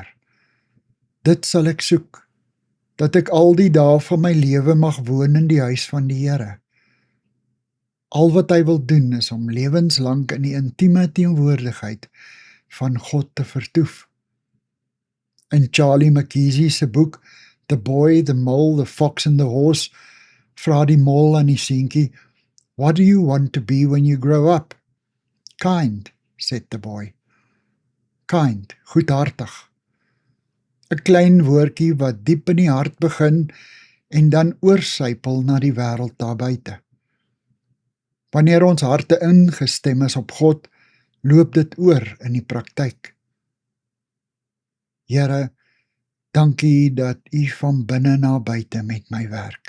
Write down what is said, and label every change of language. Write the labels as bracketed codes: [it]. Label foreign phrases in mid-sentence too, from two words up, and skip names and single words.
[af] Dit sal ek soek, dat ek al die dae van my lewe mag woon in die huis van die Here. Al wat hy wil doen is om lewenslang in die intieme teenwoordigheid van God te vertoef. In Charlie Mackesy se boek The Boy, the Mole, the Fox and the Horse vra die mol aan die seentjie, [en] What do you want to be when you grow up? Kind, said the boy. Kind, [af] goedhartig. 'n Klein woordjie wat diep in die hart begin en dan oorsypel na die wêreld daar buite. Wanneer ons harte ingestem is op God, loop dit oor in die praktyk. Here, dankie dat U van binne na buite met my werk.